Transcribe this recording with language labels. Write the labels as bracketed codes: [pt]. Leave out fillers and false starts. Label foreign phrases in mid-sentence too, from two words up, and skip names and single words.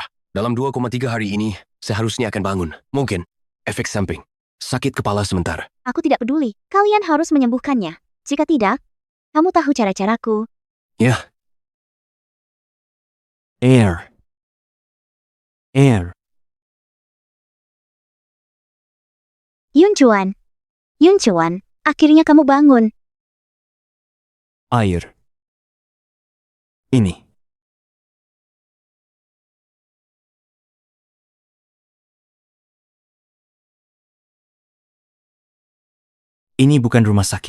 [id] Dalam 2,3 hari ini, seharusnya akan bangun. Mungkin, efek samping. Sakit kepala sebentar. Aku tidak peduli. Kalian harus menyembuhkannya. Jika tidak, kamu tahu cara-caraku. Ya, Air. Yun Chuan. Yun Chuan, akhirnya kamu bangun. Air. Ini. Ini bukan rumah sakit.